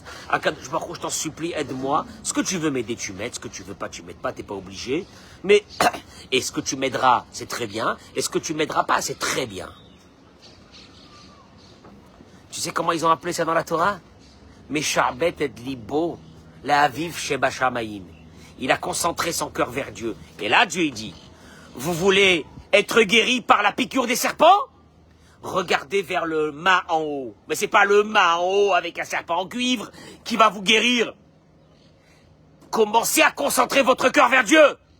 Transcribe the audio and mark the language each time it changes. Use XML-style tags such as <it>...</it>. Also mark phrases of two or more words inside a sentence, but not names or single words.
<fr>Je t'en supplie, aide-moi. Ce que tu veux m'aider, tu m'aides. Ce que tu veux pas, tu m'aides pas. T'es pas obligé. Mais, et ce que tu m'aideras, c'est très bien. Et ce que tu m'aideras pas, c'est très bien. Tu Tu sais comment ils ont appelé ça dans la Torah?</fr> <he>משעבד את ליבו לאביו שבשמים.</he> <fr>Il a concentré son cœur vers Dieu. Et là, Dieu, il dit, vous voulez être guéri par la piqûre des serpents? Regardez vers le mât en haut. Mais c'est pas le mât en haut avec un serpent en cuivre qui va vous guérir. Commencez à concentrer votre cœur vers Dieu.</fr>